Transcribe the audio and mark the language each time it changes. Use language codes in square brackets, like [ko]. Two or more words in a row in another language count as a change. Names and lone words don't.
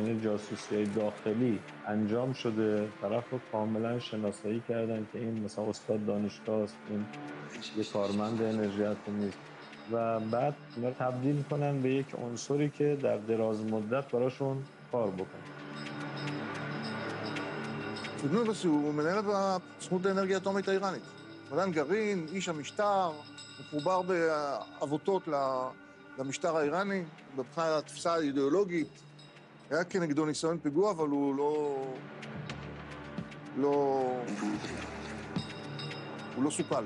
[fa] یعنی جاسوسی داخلی انجام شده، طرف رو کاملا شناسایی کردن که این مثلا استاد دانشگاه است، این یه کارمند انرژی اتمی نیست و بعد اینا تبدیل کنن به یک عنصری که در دراز مدت براشون کار بکنه. [he] פודנובסי הוא מנהל בסוכנות האנרגיה האטומית האיראנית. מדען גרעין, איש המשטר, מחובר בעבותות למשטר האיראני, מבחינת התפיסה האידיאולוגית. היה כנגדו ניסיון פיגוע, אבל הוא לא סופל.